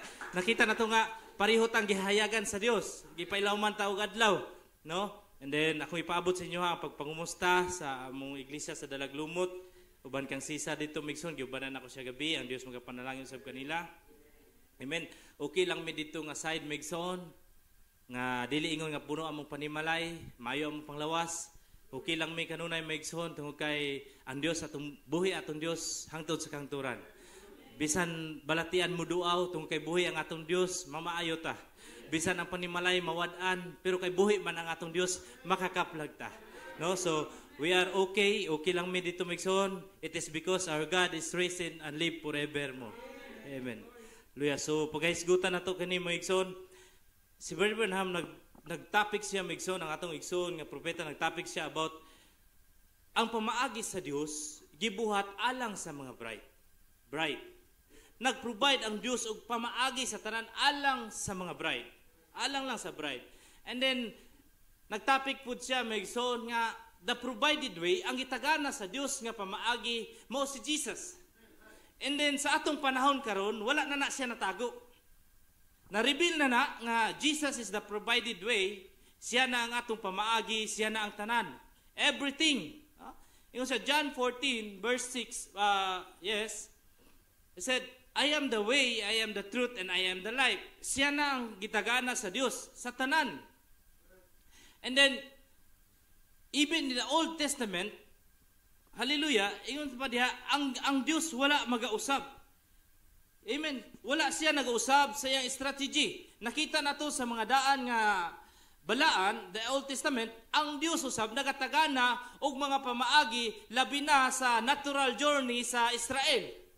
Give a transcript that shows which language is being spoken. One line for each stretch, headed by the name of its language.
Cebuano: Nakita na to nga parihot ang gihayagan sa Dios. Gipailaw man ta og adlaw, no?
English: And then
Cebuano: ako ipaabot sa inyo ang pagpangumusta sa among iglesia sa Dalaglumot. Uban kang sisa dito migson, giubanan ako siya gabi. Ang Dios magapanalangin sa kanila. Amen. Okay lang mi dito nga side migson nga dili ingon nga puno among panimalay, mayo among panglawas. Okay lang mi kanunay migson tungod kay ang Dios atong buhi atong Dios hangtod sa kangturan. Bisan balatian mo duaw tungod kay buhi ang atong Dios, mamaayo ta. Bisan ang panimalay mawad-an, pero kay buhi man ang atong Dios, makakaplag ta. No?
English: So, we are okay.
Cebuano: Okay lang mi dito migson.
English: It is because our God is risen and live forevermore. Amen. Hallelujah.
Cebuano: So, pagkahisgutan na to kani migson, si Brother Branham nag-topic siya migson, ang atong igsoon nga propeta, nag-topic siya about ang pamaagi sa Dios, gibuhat alang sa mga bride. Nag-provide ang Dios og pamaagi sa tanan alang sa mga bride. Alang lang sa bride. And then, nag-topic po siya, migson nga,
English: the provided way,
Cebuano: ang gitagana sa Dios nga pamaagi, mao si Jesus. And then, sa atong panahon karon wala na siya natago. Na-reveal na nga
English: Jesus is the provided way,
Cebuano: siya na ang atong pamaagi, siya na ang tanan.
English: Everything.
Cebuano: Yung sa
English: John 14, verse 6, yes, it said, I am the way, I am the truth, and I am the life.
Cebuano: Siya na ang gitagana sa Dios, sa tanan. And then,
English: even in the Old Testament,
Cebuano: hallelujah, ingon pa diha, ang Dios wala magausab. Amen. Wala siya nag-usab sa iyang strategy. Nakita na to sa mga daan nga balaan,
English: the Old Testament,
Cebuano: ang Dios usab nagatagana og mga pamaagi labi na sa natural journey sa Israel.